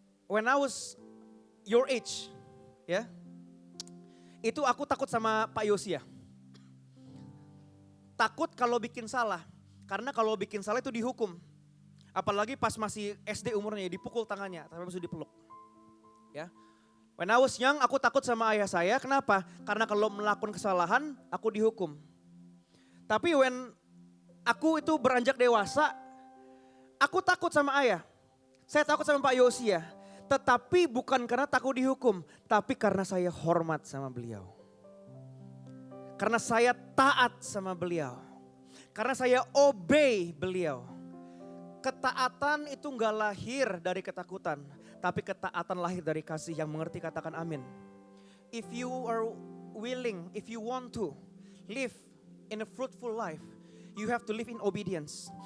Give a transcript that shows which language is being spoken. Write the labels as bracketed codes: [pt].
[en] When I was your age, [id] ya, itu aku takut sama Pak Yosia. Takut kalau bikin salah, karena kalau bikin salah itu dihukum. Apalagi pas masih SD umurnya, dipukul tangannya, tapi masih dipeluk. Ya, [en] when I was young, [id] aku takut sama ayah saya. Kenapa? Karena kalau melakukan kesalahan, aku dihukum. Tapi when aku itu beranjak dewasa, aku takut sama ayah. Saya takut sama Pak Yosia. Tetapi bukan karena takut dihukum, tapi karena saya hormat sama beliau. Karena saya taat sama beliau. Karena saya obey beliau. Ketaatan itu enggak lahir dari ketakutan, tapi ketaatan lahir dari kasih. Yang mengerti katakan amin. [en] If you are willing, if you want to live in a fruitful life, you have to live in obedience.